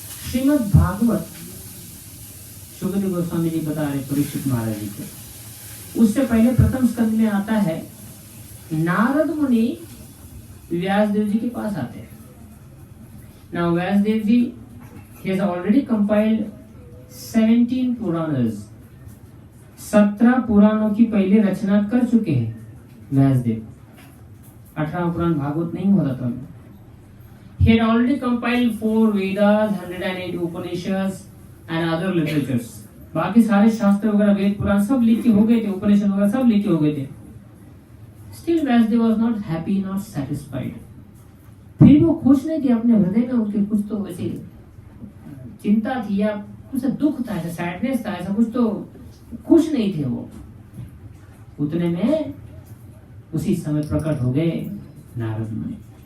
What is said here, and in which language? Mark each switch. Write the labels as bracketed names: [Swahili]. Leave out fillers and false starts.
[Hindi] श्रीमद् भागवत सुखदेव गोस्वामी जी बता रहे परीक्षित महाराज जी को, उससे पहले प्रथम स्कंद में आता है, नारद मुनि व्यासदेव जी के पास आते हैं। Now Vyasdev ji [English] he has already compiled [Hindi] 17 Puranas, 17 पुराणों की पहले रचना कर चुके हैं व्यासदेव। 18 पुराण भागवत नहीं हुआ था। [English] He had already compiled 4 Vedas, 108 Upanishads and other literatures. [Hindi] बाकी सारे शास्त्र वगैरह, वेद पुराण सब लिखे हो गए थे, उपनिषद वगैरह सब लिखे हो गए थे। [English] Still Vyasdev was not happy, not satisfied. [Hindi] फिर वो खुश नहीं थे अपने हृदय में, उनके कुछ तो वैसे चिंता थी या कुछ दुख था, ऐसा सैडनेस था, ऐसा कुछ तो खुश नहीं थे वो। उतने में उसी समय प्रकट हो गए नारद मुनि।